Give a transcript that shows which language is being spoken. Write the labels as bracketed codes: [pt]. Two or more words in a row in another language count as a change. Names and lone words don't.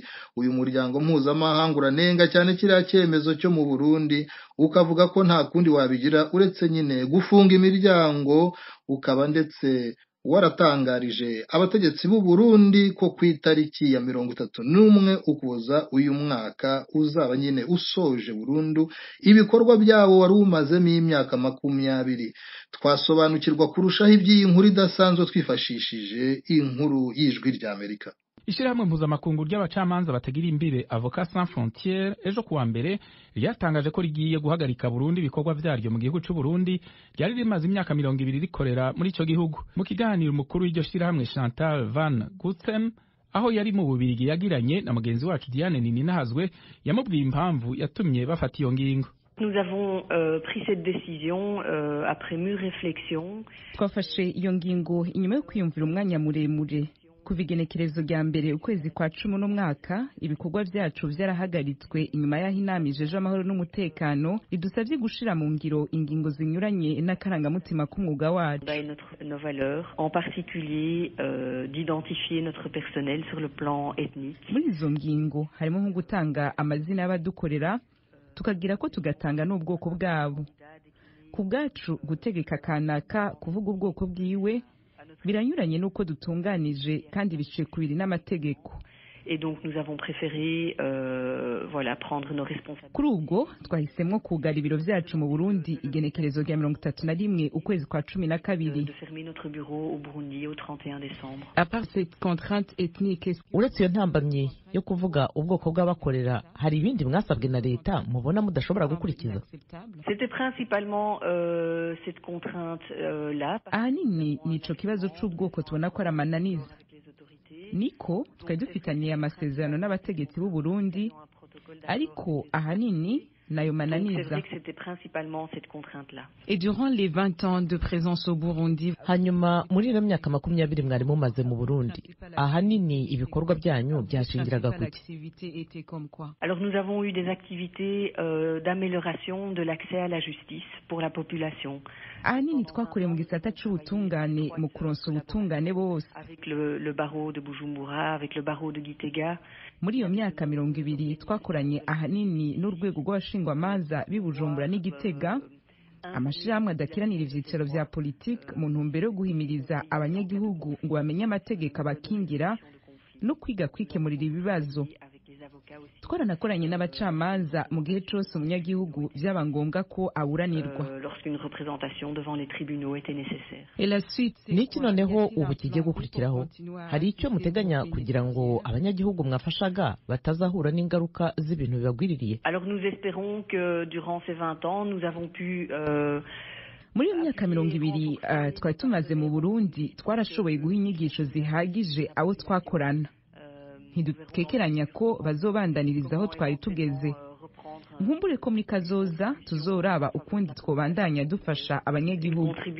[rw] Uyu muryango mpuzamahanga uranenga cyane kiriya cyemezo cyo mu Burundi, ukavuga ko nta kundi wabigira uretse nyine gufunga imiryango, ukaba ndetse waratangarije abategetsi b'u Burundi ko ku itariki ya 31 Ukuboza uyu mwaka uzaba nyine usoje burundu ibikorwa byabo wari umazemo imyaka 20. Twasobanukirwa kurushaho iby'iyi nkuru idasanzwe twifashishije inkuru y'ijwi rya Amerika. [rn] Ishirahamwe mpuzamakungu ry'abacamanza batagira imbere Avocats Sans Frontières ejo kuwa mbere ryatangaje ko rigiye guhagarika Burundi ibikorwa vyaryo mu gihugu cy'u Burundi ryari rimaze imyaka 20 rikorera muri ico gihugu. Mu kiganiro umukuru w'iryo shirahamwe Chantal Van Gutsem aho yari mu Bubirigi yagiranye na mugenzi wacu Diane Nininahazwe yamubwiye impamvu yatumye bafata iyo ngingo. [fr] Nous avons pris cette décision après mûre réflexion. [rn] Twafashe iyo ngingo inyuma yo kwiyumvira umwanya muremure. Kuva igenekerezo rya mbere ukwezi kwa 10 n'umwaka ibikorwa vyacu vyarahagaritswe inyuma y'aho inama ijeje amahoro n'umutekano idusavye gushira mu ngiro ingingo zinyuranye n'akarangamutima k'umwuga wacu. [fr] Nos valeurs, en particulier d'identifier notre personnel sur le plan ethnique. [rn] Muri izo ngingo harimo nko gutanga amazina y'abadukorera, tukagira ko tugatanga n'ubwoko bwabo. Ku bwacu gutegeka kanaka kuvuga ubwoko bwiwe biranyuranye nuko dutunganije kandi biciye kubiri n'amategeko. [fr] Et donc nous avons préféré prendre nos responsabilités. [rn] Kuri ubwo twahisemo kugara ibiro vyacu mu Burundi igenekerezo rya 31 ukwezi kwa 12. [fr] De fermer notre bureau au Burundi au 31 décembre. À part cette contrainte ethnique, [rn] uretse iyo ntambamye yo kuvuga ubwoko bw'abakorera hari ibindi mwasabwe na leta mubona mudashobora gukurikiza? [fr] C'était principalement cette contrainte là. [rn] Ahanini nico kibazo c'ubwoko tubona ko aramananiza. Niko twari dufitaniye amasezerano n'abategetsi b'u Burundi, ariko ahanini nayo mananiza. [fr] Et durant les 20 ans de présence au Burundi, [rw] hanyuma muri iyo myaka 20 mwari mumaze mu Burundi, ahanini ibikorwa byanyu byashingiraga kuki? [fr] Alors nous avons eu des activités d'amélioration de l'accès à la justice pour la population. [rn] Ahanini twakoreye mu gisata c'ubutungane mu kuronsa ubutungane bose. [fr] Avec le barreau de Bujumbura, avec le barreau de Gitega. [rn] Muri iyo myaka 20 twakoranye ahanini n'urwego rw'abashingwamanza b'Ibujumbura n'Igitega, amashirahamwe adakiranira ivyicaro vya politike mu ntumbero yo guhimiriza abanyagihugu ngo bamenye amategeko abakingira no kwiga kwikemurira ibibazo. Twaranakoranye n'abacamanza mu gihe cyose umunyagihugu byaba ngombwa ko aburanirwa. [rw] Niki noneho ubu kigiye gukurikiraho? Hari icyo muteganya kugira ngo abanyagihugu mwafashaga batazahura n'ingaruka z'ibintu bibagwiririye? [fr] Alors nous espérons que durant ces 20 ans nous avons pu [rn] muri myaka 20 twari tumaze mu Burundi twarashoboye guha inyigisho zihagije abo twakorana. Ntidutekeranya ko bazobandaniriza aho twari tugeze. Nkumbure ko muri kazoza tuzoraba ukundi twobandanya dufasha abanyagihugu.